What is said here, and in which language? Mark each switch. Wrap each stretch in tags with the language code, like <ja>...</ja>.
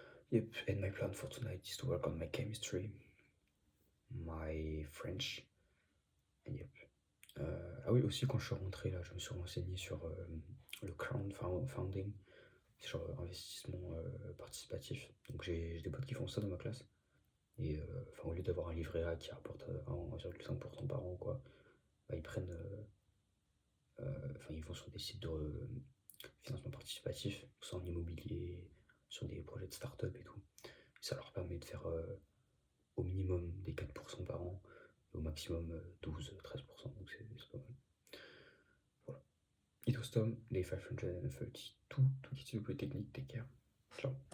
<en>Yep, and my plan for tonight is to work on my chemistry, my French, and yep.</en> <fr>Ah oui, aussi quand je suis rentré là, je me suis renseigné sur le crowdfunding, genre investissement participatif. Donc j'ai des potes qui font ça dans ma classe. Et au lieu d'avoir un livret A qui rapporte 1,5% par an, quoi, bah, ils prennent. Ils vont sur des sites de financement participatif, soit en immobilier, sur des projets de start-up et tout. Et ça leur permet de faire au minimum des 4% par an, et au maximum 12-13%. Donc c'est pas mal. Voilà.</fr> <en>It was Tom, day 532 to get to the Polytechnic. Take care. Ciao.</en>